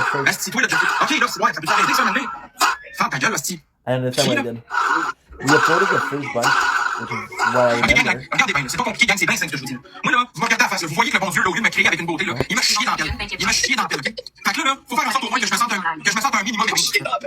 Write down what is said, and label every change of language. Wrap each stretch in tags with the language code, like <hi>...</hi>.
<fr>Asti, toi, là, ok, là, c'est ouais, ça peut t'arrêter, ça, maintenant. Ferme ta gueule, Asti.</fr> <en>I understand what I did. We uploaded the first bunch, which is what I</en> <fr>Ok, gang,</fr> <en>remember.</en> <fr>regardez bien, c'est pas compliqué, gang, c'est bien simple ce que je vous dis. Moi, là, vous me regardez en face, là, vous voyez que le bon Dieu, là, au lieu de me créer avec une beauté, là, il m'a chié dans la pelle. Il m'a chié dans la pelle, ok? Fait que là, faut faire en sorte au moins que je me sente un minimum de chier.</fr>